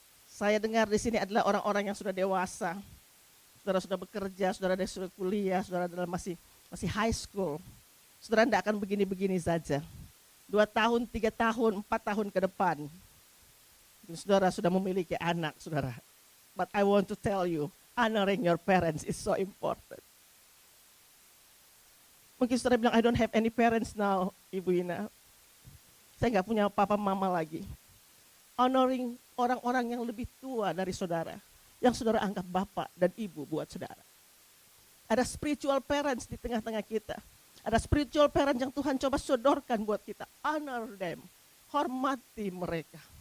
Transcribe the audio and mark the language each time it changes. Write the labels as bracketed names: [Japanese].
[Indonesian] Saya dengar di sini adalah orang-orang yang sudah dewasa, saudara sudah bekerja, saudara sudah kuliah, saudara adalah masih high school. Saudara tidak akan begini-begini saja. 2 tahun, 3 tahun, 4 tahun ke depan, saudara sudah memiliki anak, saudara. [English] But I want to tell you, honoring your parents is so important. [Indonesian] Mungkin saudara bilang, [English] I don't have any parents now, Ibu Ina. [Indonesian] Saya nggak punya papa mama lagi. Honoring orang-orang yang lebih tua dari saudara, yang saudara anggap bapak dan ibu buat saudara. Ada spiritual parents di tengah-tengah kita. Ada spiritual parents yang Tuhan coba sodorkan buat kita. [English] Honor them, [Indonesian] hormati mereka.